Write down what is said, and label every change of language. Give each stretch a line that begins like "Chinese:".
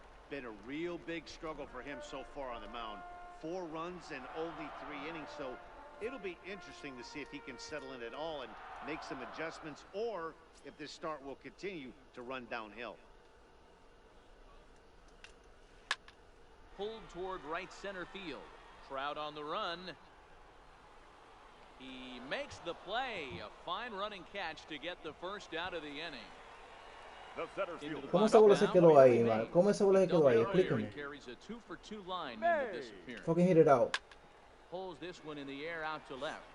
English: Been a real big struggle for him so far on the mound. 4 runs and only 3 innings, so it'll be interesting to see if he can settle in at all and make some adjustments, or if this start will continue to run downhill. Pulled toward right center field. Trout on the run. He makes the play. A fine running catch to get the first out of the inning. The center fielder.
Spanish: ¿Cómo esa bola se quedó ahí, man? ¿Cómo esa bola se quedó ahí? Explícame.
English: Carries a 2-for-2 line into this appearance. Fucking hit it out. Pulls this one in the air out to left.